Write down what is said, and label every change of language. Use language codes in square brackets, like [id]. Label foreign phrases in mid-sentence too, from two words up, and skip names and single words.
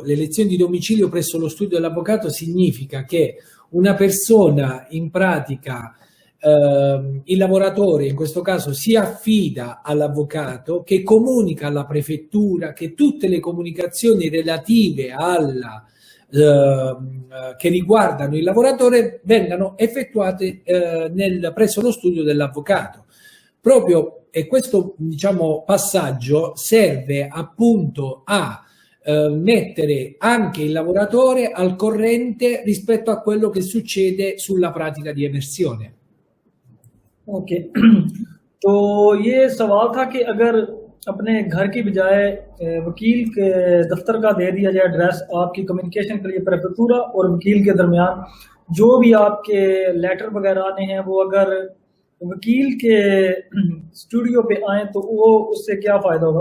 [it] L'elezione di domicilio presso lo studio dell'avvocato significa che una persona, in pratica il lavoratore in questo caso, si affida all'avvocato che comunica alla prefettura che tutte le comunicazioni relative alla che riguardano il lavoratore vengano effettuate presso lo studio dell'avvocato. Proprio, e questo diciamo passaggio serve appunto a mettere anche il lavoratore al corrente rispetto a quello che succede sulla pratica di emersione. [hi] ओके तो ये सवाल था कि अगर अपने घर की बजाय वकील के दफ्तर का दे दिया जाए एड्रेस, आपकी कम्युनिकेशन के लिए प्रेफेक्टूरा और वकील के दरमियान जो भी आपके लेटर वगैरह आने हैं वो अगर वकील के स्टूडियो पे आए तो वो उससे क्या फ़ायदा होगा।